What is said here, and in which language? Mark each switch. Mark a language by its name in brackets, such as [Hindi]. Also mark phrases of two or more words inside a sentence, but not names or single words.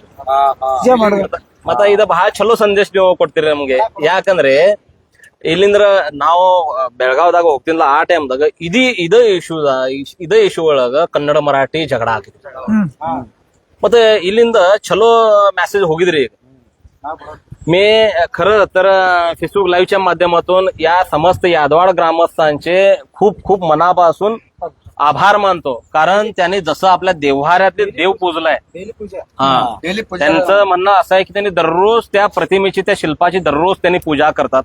[Kannada] ಮತ್ತ ಇದ ಬಹಳ ಚಲೋ ಸಂದೇಶ ನೀವು ಕೊಡ್ತೀರಿ ನಮ್ಗೆ. ಯಾಕಂದ್ರೆ ಇಲ್ಲಿಂದ್ರ ನಾವು ಬೆಳಗಾವದಾಗ ಹೋಗ್ತಿಲ್ಲ, ಆ ಟೈಮ್ದಾಗ ಇದೇ ಇಶ್ಯೂ ಒಳಗ ಕನ್ನಡ ಮರಾಠಿ ಜಗಳ ಆಗಿತ್ತು. ಮತ್ತೆ ಇಲ್ಲಿಂದ ಚಲೋ ಮೆसेज ಹೋಗಿದ್ರಿ ಈಗ [Marathi] मी खरं तर फेसबुक लाईव्हच्या माध्यमातून या समस्त यादवाड ग्रामस्थांचे खूप खूप मनापासून आभार मानतो. कारण त्यांनी जसं आपल्या देव्हाऱ्यातले देव पूजलाय हा त्यांचं म्हणणं असं आहे की त्यांनी दररोज त्या प्रतिमेची त्या शिल्पाची दररोज त्यांनी पूजा करतात.